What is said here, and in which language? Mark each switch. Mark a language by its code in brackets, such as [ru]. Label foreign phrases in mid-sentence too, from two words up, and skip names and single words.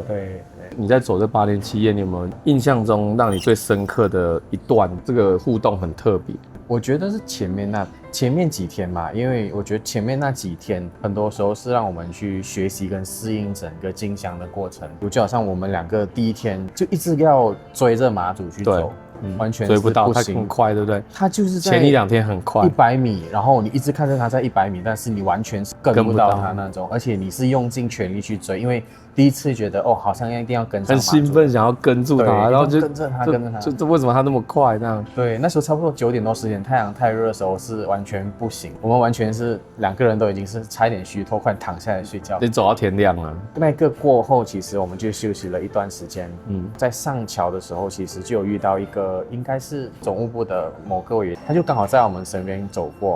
[zh] 對，你在走這8年7夜，你有沒有印象中讓你最深刻的一段？這個互動很特別。我覺得是前面幾天嘛，因為我覺得前面那幾天很多時候是讓我們去學習跟適應整個進香的過程，就好像我們2個第一天就一直要追着媽祖去走，完全追不到，他很快，對不對？他就是在前1-2天很快，100米，然後你一直看着他在100米，但是你完全是跟不到他那種，而且你是用盡全力去追，因為第一次覺得好像一定要跟上媽祖，很興奮想要跟住他，然後就跟着他，就為什麼他那麼快這樣？對，那時候差不多9點多10點，太陽太熱的時候是完全不行，我們完全是2個人都已經是差一點虛脫，快躺下來睡覺，你走到天亮了。那個過後，其實我們就休息了一段時間。在上橋的時候，其實就有遇到一個應該是總務部的某個委員，他就剛好在我們身邊走過。